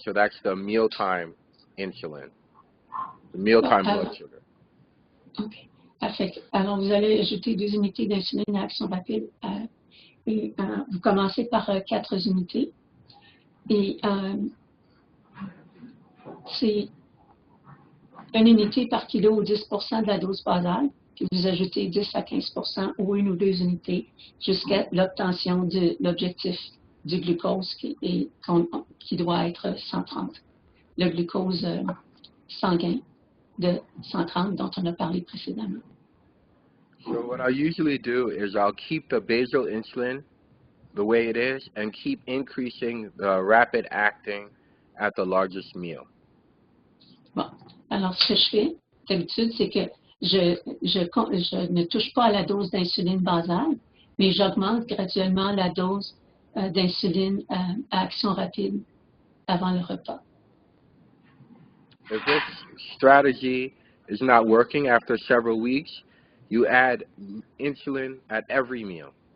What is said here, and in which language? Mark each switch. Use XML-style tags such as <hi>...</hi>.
<en>So that's the mealtime insulin, the mealtime blood sugar.</en> <fr>OK. Parfait. Alors, vous allez ajouter 2 unités d'insuline à action rapide. Et, vous commencez par 4 unités. Et c'est 1 unité par kilo ou 10% de la dose basale. Puis vous ajoutez 10 à 15% ou 1 ou 2 unités jusqu'à l'obtention de l'objectif du glucose qui doit être 130. Le glucose sanguin de 130 dont on a parlé précédemment.</fr> <en>So what I usually do is I'll keep the basal insulin the way it is and keep increasing the rapid acting at the largest meal.</en> <fr>Bon, alors ce que je fais d'habitude, c'est que je ne touche pas à la dose d'insuline basale, mais j'augmente graduellement la dose d'insuline à action rapide avant le repas.</fr> <en>If this strategy is not working after several weeks, you add insulin at every meal.</en>